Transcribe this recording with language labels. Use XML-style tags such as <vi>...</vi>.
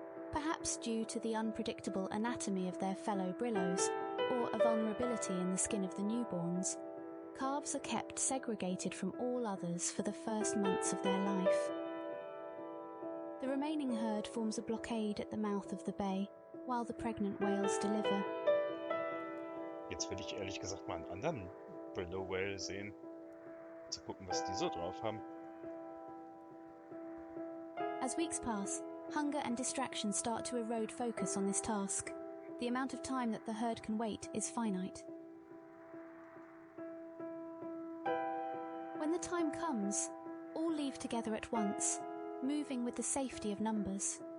<en>Perhaps due to the unpredictable anatomy of their fellow brillos, or a vulnerability in the skin of the newborns, calves are kept segregated from all others for the first months of their life. The remaining herd forms a blockade at the mouth of the bay, while the pregnant whales deliver.</en> <de>Jetzt will ich ehrlich gesagt mal einen anderen Brillo Whale sehen. Zu gucken, was die so drauf haben.</de> <en>As weeks pass, hunger and distraction start to erode focus on this task. The amount of time that the herd can wait is finite. When the time comes, all leave together at once, moving with the safety of numbers.</en>